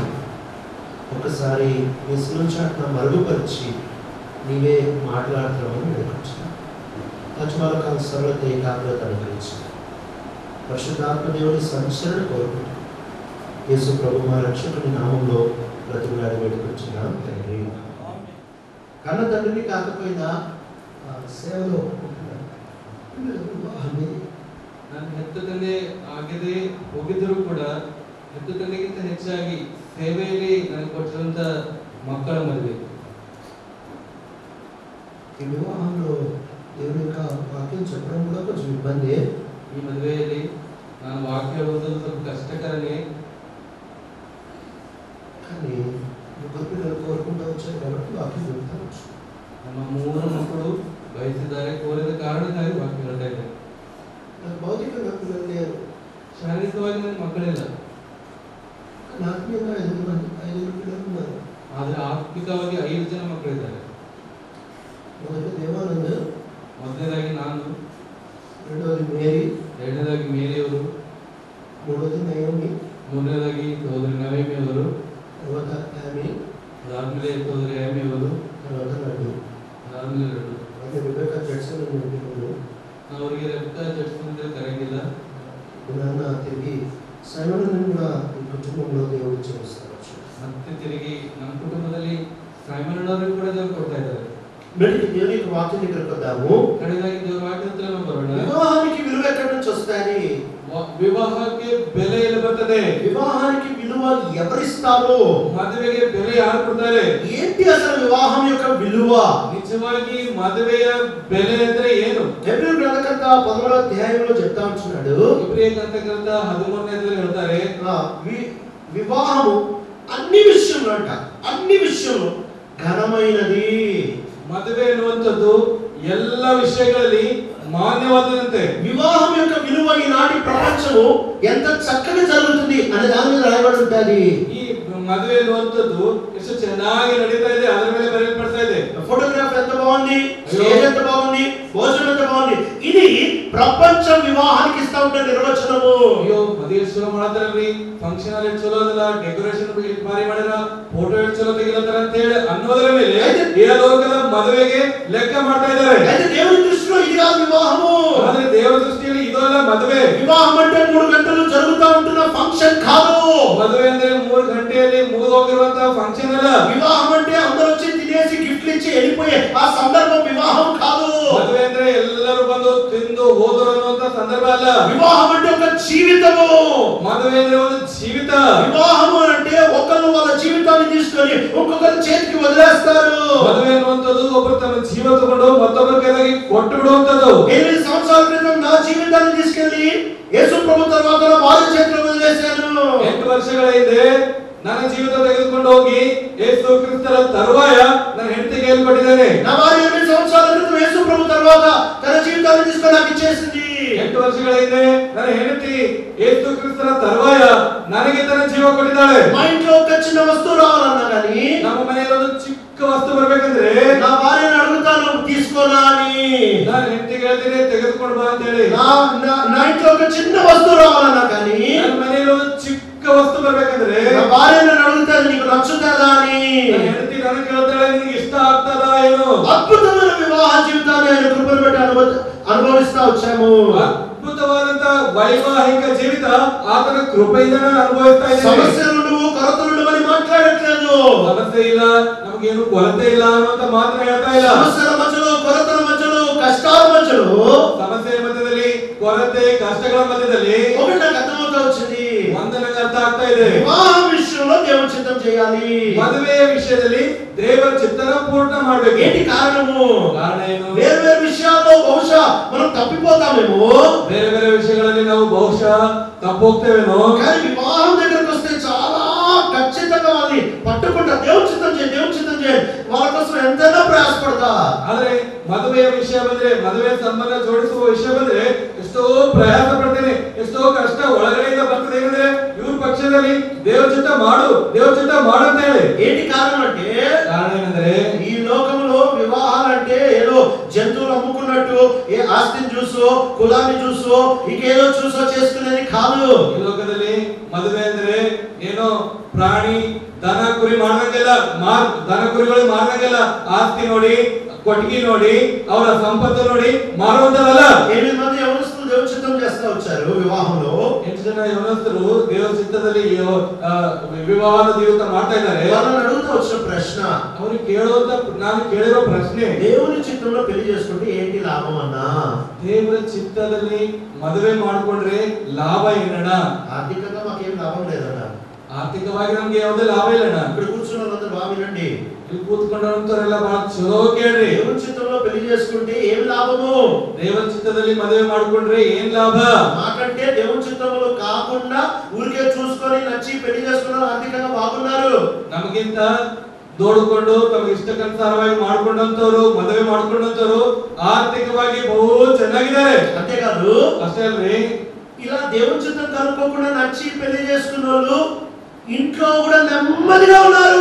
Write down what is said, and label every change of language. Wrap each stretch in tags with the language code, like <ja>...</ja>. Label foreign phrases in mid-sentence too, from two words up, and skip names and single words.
<te>ఒకసారి వయసులో చాటున మరుగుపరిచి నీవే మాట్లాడుతున్నామని వేడుకొచ్చిన అజ్మాలకాల సరళత ఏకాగ్రత అనుగ్రహించి పరిశుద్ధాత్మ దేవుని సంచరణ కోరుకుంటూ యేసు ప్రభు మా రక్షకుని నామంలో బ్రతిమలాడి వేడుకొచ్చున్నాం తండ్రి. కన్న తండ్రిని కాకపోయినా సేవలో</te> <kn>ನನ್ನ ಹೆತ್ತ ತಂದೆ ಆಗದೆ ಹೋಗಿದ್ದರೂ ಕೂಡ ಹೆತ್ತ ತಂದೆಗಿಂತ ಹೆಚ್ಚಾಗಿ ಸೇವೆಯಲ್ಲಿ ನನಗೆ ಕೊಟ್ಟಿರುವಂತ ಮಕ್ಕಳ ಮದುವೆ.</kn> <te>ఈ వివాహంలో దేవుని యొక్క వాక్యం చెప్పడం కూడా కొంచెం ఇబ్బంది.</te> <kn>ಈ ಮದುವೆಯಲ್ಲಿ ನಾನು ವಾಕ್ಯ ಓದೋದು ಸ್ವಲ್ಪ ಕಷ್ಟಕರನೇ.</kn> <te>కానీ ముగ్గురు పిల్లలు కోరుకుంటూ వచ్చారు కాబట్టి వాక్యం చెప్తాను.</te> <kn>ನಮ್ಮ 3 ಮಕ್ಕಳು ಬಯಸಿದ್ದಾರೆ, ಕೋರಿದ ಕಾರಣಕ್ಕಾಗಿ ವಾಕ್ಯ ಹೇಳ್ತಾ ಇದ್ದಾರೆ.</kn> <te>నాకు భౌతికంగా పిల్లలు లేరు,</te> <kn>ಶಾರೀರಿಕವಾಗಿ ನನ್ನ ಮಕ್ಕಳಿಲ್ಲ.</kn> <te>ఆత్మీయంగా 5 పిల్లలు ఉన్నారు.</te> <kn>ಆದ್ರೆ ಆತ್ಮಿಕವಾಗಿ 5 ಜನ ಮಕ್ಕಳಿದ್ದಾರೆ.</kn> <te>మొదటి దేవానంద్,</te> <kn>ಮೊದಲನೇದಾಗಿ ನಾನು,</kn> <te>రెండోది మేరీ,</te> <kn>ಎರಡನೇದಾಗಿ ಮೇರಿಯವರು,</kn> <te>మూడోది నయోమి,</te> <kn>ಮೂರನೇದಾಗಿ ಸಹೋದರಿ ನವೇಮಿ ಅವರು,</kn> <te>తర్వాత యామి,</te> <kn>ಅದಾದ್ಮೇಲೆ ಸಹೋದರಿ ಯಾಮಿ ಅವರು,</kn> <te>తర్వాత లడ్డు.</te> <kn>ಅದಾದ್ಮೇಲೆ ಲಡ್ಡು.</kn> <te>ಮತ್ತೆ రిబెకా జడ్సన్ పిల్లలు.</te> <kn>ನಾನು ಅವರಿಗೆ ರೆಬೆಕ್ಕಾ ಜಡ್ಸನ್ ಅಂತ ಕರೆಯಂಗಿಲ್ಲ.</kn> <te>నాన్న తిరిగి సైమన్ కూడా ఈ కుటుంబంలో దేవుడు చేస్తారు.</te> <kn>ಮತ್ತೆ ತಿರುಗಿ ನಮ್ಮ ಕುಟುಂಬದಲ್ಲಿ ಸೈಮನ್ ಅವರಿಗೆ ಕೂಡ ದೇವರು ಕೊಡ್ತಾ ಇದ್ದಾರೆ.</kn> <te>మెడికి దేవుని యొక్క వాక్యం దగ్గరకు వద్దాము.</te> <kn>ಕಡೆದಾಗಿ ದೇವರ ವಾಕ್ಯದ ಹತ್ರ ನಾವು ಬರೋಣ.</kn> <te>వివాహానికి విలువ ఎక్కడి నుంచి వస్తాయి?</te> <kn>ವಿವಾಹಕ್ಕೆ ಬೆಲೆ ಎಲ್ಲಿ ಬರ್ತದೆ?</kn> <te>వివాహానికి విలువ ఎవరిస్తారు?</te> <kn>ಮದುವೆಗೆ ಬೆಲೆ ಯಾರು ಕೊಡ್ತಾರೆ?</kn> <te>ఏంటి అసలు వివాహం యొక్క విలువ?</te> <kn>ನಿಜವಾಗಿ ಮದುವೆಯ ಬೆಲೆ ಅಂದ್ರೆ ಏನು?</kn> <te>హెబ్రీ గ్రంథకర్త 11వ అధ్యాయంలో చెప్తా ఉంటున్నాడు.</te> <kn>ಇಬ್ರಿಯ ಗ್ರಂಥಕರ್ತ 13ನೇ ಅಧ್ಯಾಯದಲ್ಲಿ ಹೇಳ್ತಾರೆ,</kn> <te>వివాహము అన్ని విషయంలో అంట, అన్ని విషయంలో ಘನమైనది.</te> <kn>ಮದುವೆ ಅನ್ನುವಂಥದ್ದು ಎಲ್ಲ ವಿಷಯಗಳಲ್ಲಿ ಮಾನ್ಯವಾದಂತೆ.</kn> <te>వివాహం యొక్క విలువ ఈనాటి ప్రపంచము ఎంత చక్కగా జరుగుతుంది అనే దాని మీద రాయబడి ఉంటుంది.</te> <kn>ಈ ಮದುವೆ ಅನ್ನುವಂಥದ್ದು ಎಷ್ಟು ಚೆನ್ನಾಗಿ ನಡೀತಾ ಇದೆ ಅದರ ಮೇಲೆ ಬರೆಯಲ್ಪಡ್ತಾ ಇದೆ.</kn> <te>ఫోటోగ్రాఫ్ ఎంత బాగుంది, స్టేజ్ ఎంత బాగుంది, భోజనం ఎంత బాగుంది. ఇది ప్రపంచ వివాహానికి ఇస్తా ఉంటే నిర్వచనము.</te> <kn>ಅಯ್ಯೋ ಮದುವೆ ಚಲೋ ಮಾಡತಾರಲ್ರಿ, ಫಂಕ್ಷನ್ ಅಲ್ಲಿ ಚಲೋ ಅದಲ್ಲ, ಡೆಕೋರೇಷನ್ ಭಾರಿ ಮಾಡ್ಯಾರ, ಫೋಟೋ ಚಲೋ ತೆಗಿಲತ್ತಾರ ಅಂತ ಹೇಳಿ ಅನ್ನೋದರ ಮೇಲೆ ಈ ಲೋಕದ ಮದುವೆಗೆ ಲೆಕ್ಕ ಮಾಡ್ತಾ ಇದ್ದಾರೆ.</kn> <te>అయితే దేవుని దృష్టిలో ఇది కాదు వివాహము.</te> <kn>ಆದ್ರೆ ದೇವರ ದೃಷ್ಟಿಯಲ್ಲಿ ಇದಲ್ಲ ಮದುವೆ.</kn> <te>వివాహం అంటే 3 గంటలు జరుగుతా ఉంటున్న ఫంక్షన్ కాదు.</te> <kn>ಮದುವೆ ಅಂದ್ರೆ 3 ಗಂಟೆಯಲ್ಲಿ ಮುಗಿದು ಹೋಗಿರುವಂತ ಫಂಕ್ಷನ್ ಅಲ್ಲ.</kn> <te>వివాహం అంటే అందరూ వచ్చి తినేసి గిఫ్ట్లు ఇచ్చి వెళ్ళిపోయే ఆ సందర్భం వివాహం కాదు.</te> <kn>ಮದುವೆ ಅಂದ್ರೆ ಎಲ್ಲರೂ ಬಂದು ತಿಂದು ಹೋದರು ಅನ್ನುವಂತ ಸಂದರ್ಭ ಅಲ್ಲ.</kn> <te>వివాహం అంటే ఒక జీవితము.</te> <kn>ಮದುವೆ ಅಂದ್ರೆ ಒಂದು ಜೀವಿತ.</kn> <te>వివాహం అంటే ఒకరు వాళ్ళ జీవితాన్ని తీసుకొని ఒక్కొక్కరి చేతికి వదిలేస్తారు.</te> <kn>ಮದುವೆ ಅನ್ನುವಂಥದ್ದು ಒಬ್ಬರು ತಮ್ಮ ಜೀವ ತಗೊಂಡು ಮತ್ತೊಬ್ಬರ ಕೈಗೆ ಕೊಟ್ಟು ಬಿಡುವಂತದ್ದು.</kn> <te>8 సంవత్సరాల క్రితం నా జీవితాన్ని తీసుకెళ్లి యేసు ప్రభు తర్వాత వారి చేతిలో వదిలేశాను.</te> <kn>8 ವರ್ಷಗಳ ಹಿಂದೆ ನನ್ನ ಜೀವಿತ ತೆಗೆದುಕೊಂಡು ಹೋಗಿ ಯೇಸು ಕ್ರಿಸ್ತರ ತರುವಾಯ ನನ್ನ ಹೆಂಡತಿಗೆ ಹೇಳ್ಕೊಟ್ಟಿದ್ದೇನೆ.</kn> <te>నా భార్య 8 సంవత్సరాల క్రితం యేసు ప్రభు తర్వాత తన జీవితాన్ని తీసుకొని నాకు ఇచ్చేసింది.</te> <kn>8 ವರ್ಷಗಳ ಹಿಂದೆ ನನ್ನ ಹೆಂಡತಿ ಯೇಸು ಕ್ರಿಸ್ತರ ತರುವಾಯ ನನಗೆ ತನ್ನ ಜೀವ ಕೊಟ್ಟಿದ್ದಾಳೆ.</kn> <te>మా ఇంట్లో ఒక చిన్న వస్తువు రావాలన్నా కానీ,</te> <kn>ನಮ್ಮ ಮನೆಯಲ್ಲಿ ಒಂದು ಚಿಕ್ಕ ವಸ್ತು ಬರಬೇಕಂದ್ರೆ</kn> <te>నా భార్యను అడుగుతాను తీసుకోనా అని.</te> <kn>ನಾನು ಹೆಂಡತಿಗೆ ಹೇಳ್ತೀನಿ ತೆಗೆದುಕೊಂಡು ಬಾ ಅಂತ ಹೇಳಿ.</kn> <te>నా ఇంట్లో ఒక చిన్న వస్తువు రావాలన్నా కానీ,</te> <kn>ನನ್ನ ಮನೆಯಲ್ಲಿ ಒಂದು ಚಿಕ್ಕ ವಸ್ತು ಬರಬೇಕಂದ್ರೆ</kn> <te>నా భార్యను అడుగుతాను నీకు నచ్చుతుందా అని.</te> <kn>ಹೆಂಡತಿ ನನಗೆ ಕೇಳ್ತಾಳೆ ನಿನಗೆ ಇಷ್ಟ ಆಗ್ತದಾ ಏನು.</kn> <te>అద్భుతమైన వివాహ జీవితాన్ని ఆయన కృపను బట్టి అనుభవిస్తా వచ్చాము.</te> <kn>ಅದ್ಭುತವಾದಂತ ವೈವಾಹಿಕ ಜೀವಿತ ಆತನ ಕೃಪೆಯಿಂದ ನಾನು ಅನುಭವಿಸ್ತಾ ಇದ್ದೇನೆ.</kn> <te>సమస్యలు కొరతలు అని మాట్లాడట్లేదు.</te> <kn>ಸಮಸ್ಯೆ ಇಲ್ಲ, ನಮಗೇನು ಕೊರತೆ ಇಲ್ಲ ಅನ್ನುವಂತ ಮಾತ್ರ ಹೇಳ್ತಾ ಇಲ್ಲ.</kn> <te>సమస్యల మధ్యలో, కొరతల మధ్యలో, కష్టాల మధ్యలో,</te> <kn>ಸಮಸ್ಯೆ ಮಧ್ಯದಲ್ಲಿ, ಕೊರತೆ ಕಷ್ಟಗಳ ಮಧ್ಯದಲ್ಲಿ</kn> <te>ఒకటి నాకు అర్థమవుతా వచ్చింది.</te> <kn>ಒಂದು ನನಗೆ ಅರ್ಥ ಆಗ್ತಾ ಇದೆ.</kn> <te>వివాహం విషయంలో దేవుని చిత్తం చేయాలి.</te> <kn>ಮದುವೆಯ ವಿಷಯದಲ್ಲಿ ದೇವರ ಚಿತ್ತನ ಪೂರ್ಣ ಮಾಡಬೇಕು.</kn> <te>ఏంటి కారణము?</te> <kn>ಕಾರಣ ಏನು?</kn> <te>వేరు వేరు విషయాల్లో బహుశా మనం తప్పిపోతామేమో.</te> <kn>ಬೇರೆ ಬೇರೆ ವಿಷಯಗಳಲ್ಲಿ ನಾವು ಬಹುಶಃ ತಪ್ಪೋಗ್ತೇವೇನೋ.</kn> <te>కానీ వివాహం దగ్గరకు వస్తే చాలా ఖచ్చితంగా వాళ్ళని పట్టుకుంటా. దేవుని చిత్తం చేయి, దేవుని చిత్తం చేయి. వాళ్ళ కోసం ఎంతైనా ప్రయాసపడతా.</te> <kn>ಆದ್ರೆ ಮದುವೆಯ ವಿಷಯ ಬಂದ್ರೆ, ಮದುವೆ ಸಂಬಂಧ ಜೋಡಿಸುವ ವಿಷಯ ಬಂದ್ರೆ ಎಷ್ಟೋ ಪ್ರಯಾಸ ಪಡ್ತೇನೆ, ಎಷ್ಟೋ ಕಷ್ಟ ಒಳಗಡೆಯಿಂದ ಬರ್ತದೆ. ಏನಂದ್ರೆ ಇವ್ರ ಪಕ್ಷದಲ್ಲಿ ದೇವ್ರ ಚಿತ್ತ ಮಾಡು, ದೇವ್ರ ಚಿತ್ತ ಮಾಡು ಅಂತ ಹೇಳಿ.</kn> <te>ఏంటి కారణం అంటే,</te> <kn>ಕಾರಣ ಏನಂದ್ರೆ</kn> <te>ఈ లోకంలో వివాహాలంటే ఏదో జంతువులు అమ్ముకున్నట్టు ఏ ఆస్తిని చూసో, కులాన్ని చూసో, ఇంకేదో చూసో చేసుకునేది కాదు.</te> <kn>ಈ ಲೋಕದಲ್ಲಿ ಮದುವೆ ಅಂದ್ರೆ ಏನೋ ಪ್ರಾಣಿ ದನ ಕುರಿ ಮಾಡ್ದಂಗೆಲ್ಲ ದನ ಕುರಿಗಳು ಮಾಡ್ದಂಗೆಲ್ಲ ಆಸ್ತಿ ನೋಡಿ, ಕೊಟ್ಟಿಗೆ ನೋಡಿ, ಅವರ ಸಂಪತ್ತು ನೋಡಿ ಮಾರುವಂತದಲ್ಲ.</kn> <te>8 మంది యవనస్తులు దేవుని చిత్తం చేస్తా వచ్చారు వివాహంలో.</te> <kn>8 ಜನ ಯವನಸ್ಥರು ದೇವರ ಚಿತ್ತದಲ್ಲಿ ವಿವಾಹದ ಜೀವಿತ ಮಾಡ್ತಾ ಇದ್ದಾರೆ.</kn> <te>వాళ్ళని అడుగుతూ వచ్చిన ప్రశ్న,</te> <kn>ಅವ್ರಿಗೆ ಕೇಳುವಂತ, ನಾನು ಕೇಳಿರೋ ಪ್ರಶ್ನೆ,</kn> <te>దేవుని చిత్తంలో పెళ్లి చేసుకుంటే ఏంటి లాభం అన్నా?</te> <kn>ದೇವರ ಚಿತ್ತದಲ್ಲಿ ಮದುವೆ ಮಾಡ್ಕೊಂಡ್ರೆ ಲಾಭ ಏನಣ್ಣ?</kn> <te>ఆర్థికంగా మాకేం లాభం లేదన్నా.</te> <kn>ಆರ್ಥಿಕವಾಗಿ ನಮ್ಗೆ ಯಾವುದೇ ಲಾಭ ಇಲ್ಲಣ್ಣ.</kn> <te>ఇక్కడ కూర్చున్న వాళ్ళందరూ బాగా వినండి.</te> <kn>ಇಲ್ಲಿ ಕೂತ್ಕೊಂಡಂತವರೆಲ್ಲ ಬಹಳ ಚಲೋ ಕೇಳ್ರಿ.</kn> <te>దేవుని చిత్తంలో పెళ్లి చేసుకుంటే ఏం లాభము?</te> <kn>ದೇವರ ಚಿತ್ತದಲ್ಲಿ ಮದುವೆ ಮಾಡ್ಕೊಂಡ್ರೆ ಏನ್ ಲಾಭ?</kn> <te>మాకంటే దేవుని చిత్తంలో కాకుండా ఊరికే చూసుకొని నచ్చి పెళ్లి చేసుకున్న ఆర్థికంగా బాగున్నారు.</te> <kn>ನಮಗಿಂತ ನೋಡಿಕೊಂಡು ತಮಗೆ ಇಷ್ಟಕ್ಕನುಸಾರವಾಗಿ ಮಾಡ್ಕೊಂಡಂತವ್ರು, ಮದುವೆ ಮಾಡ್ಕೊಂಡಂತವ್ರು ಆರ್ಥಿಕವಾಗಿ ಬಹು ಚೆನ್ನಾಗಿದ್ದಾರೆ.</kn> <te>అంతేకాదు,</te> <kn>ಅಷ್ಟೇ ಅಲ್ರಿ,</kn> <te>ఇలా దేవుని చిత్తం కనుక్కోకుండా నచ్చి పెళ్లి చేసుకున్న వాళ్ళు ఇంట్లో కూడా నెమ్మదిగా ఉన్నారు.</te>